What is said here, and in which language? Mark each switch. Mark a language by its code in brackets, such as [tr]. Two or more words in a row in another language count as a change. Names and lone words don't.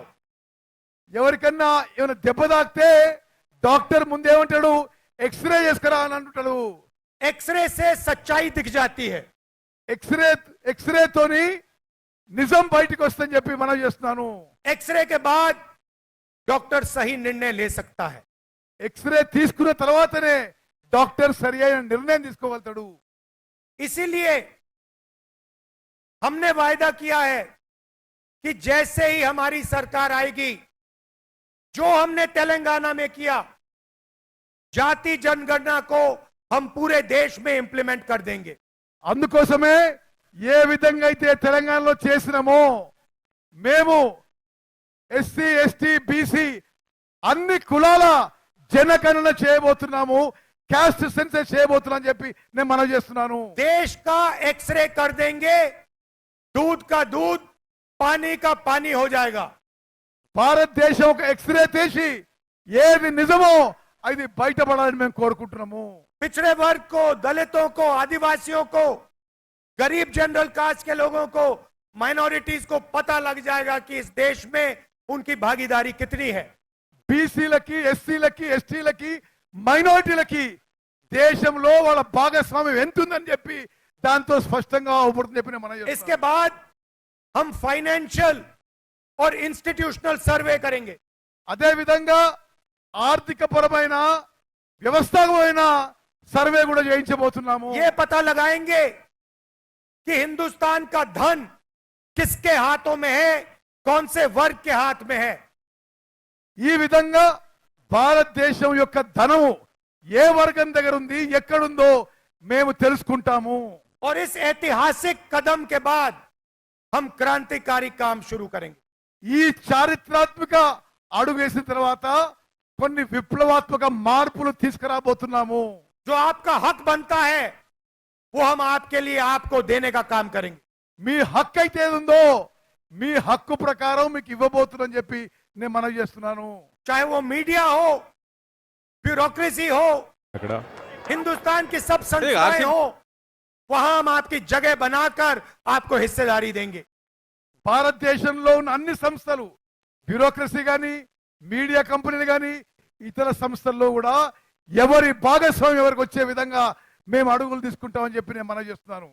[te] ఎవరికన్నా ఏమైనా దెబ్బ తాకితే డాక్టర్ ముందేమంటాడు, ఎక్స్రే చేసుకురా అని అంటాడు. [hi] एक्सरे से सच्चाई दिख जाती है। [te] ఎక్స్రేతోని నిజం బయటికి వస్తుందని చెప్పి మనం చేస్తున్నాను. [hi] एक्सरे के बाद डॉक्टर सही निर्णय ले सकता है। [te] ఎక్స్రే తీసుకున్న తర్వాతనే డాక్టర్ సరి అయిన నిర్ణయం తీసుకోగలుగుతాడు. [hi] इसीलिए हमने वायदा किया है कि जैसे ही हमारी सरकार आएगी, जो हमने तेलंगाना में किया, जाति जनगणना को हम पूरे देश में इंप्लीमेंट कर देंगे। [te] అందుకోసమే ఏ విధంగా అయితే తెలంగాణలో చేసినామో మేము ఎస్సీ ఎస్టీ బీసీ అన్ని కులాల జనగణన చేయబోతున్నాము, [en] caste census [te] చేయబోతున్నాం అని చెప్పి నేను మనం చేస్తున్నాను. [hi] देश का एक्सरे कर देंगे, दूध का दूध, पानी का पानी हो जाएगा। [te] భారతదేశం ఒక ఎక్స్రే తీసి ఏది నిజమో అది బయటపడాలని మేము కోరుకుంటున్నాము. [hi] पिछड़े वर्ग को, दलितों को, आदिवासियों को, गरीब [en] general caste [hi] के लोगों को, माइनॉरिटीज को पता लग जाएगा कि इस देश में उनकी भागीदारी कितनी है। [te] బీసీలకి ఎస్సీలకి ఎస్టీలకి మైనారిటీలకి దేశంలో వాళ్ళ భాగస్వామ్యం ఎంత ఉందని చెప్పి దాంతో స్పష్టంగా అవుపడుతుంది చెప్పి మనం [hi] इसके बाद हम फाइनेंशियल और [en] institutional survey [hi] करेंगे। [te] అదే విధంగా ఆర్థిక పరమైన వ్యవస్థాపకమైన సర్వే కూడా చేయించబోతున్నాము. [hi] ये पता लगाएंगे कि हिंदुस्तान का धन किसके हाथों में है, कौन से वर्ग के हाथ में है। [te] ఈ విధంగా భారతదేశం యొక్క ధనము ఏ వర్గం దగ్గర ఉంది, ఎక్కడుందో మేము తెలుసుకుంటాము. [hi] और इस ऐतिहासिक कदम के बाद हम क्रांतिकारी काम शुरू करेंगे। [te] ఈ చారిత్రాత్మక అడుగు వేసిన తర్వాత కొన్ని విప్లవాత్మక మార్పులు తీసుకురాబోతున్నాము. [hi] जो आपका हक बनता है वो हम आपके लिए आपको देने का काम करेंगे। [te] మీ హక్కు అయితే ఏది ఉందో మీ హక్కు ప్రకారం మీకు ఇవ్వబోతుందని చెప్పి నేను మనవి చేస్తున్నాను. [hi] चाहे वो मीडिया हो, ब्यूरोक्रेसी हो, हिंदुस्तान की सब संस्थाएं हो, वहां हम आपकी जगह बनाकर आपको हिस्सेदारी देंगे। [te] భారతదేశంలో ఉన్న అన్ని సంస్థలు, బ్యూరోక్రసీ కానీ మీడియా కంపెనీలు కానీ ఇతర సంస్థల్లో కూడా ఎవరి భాగస్వామ్యం ఎవరికి వచ్చే విధంగా మేము అడుగులు తీసుకుంటామని చెప్పి నేను మనవి చేస్తున్నాను.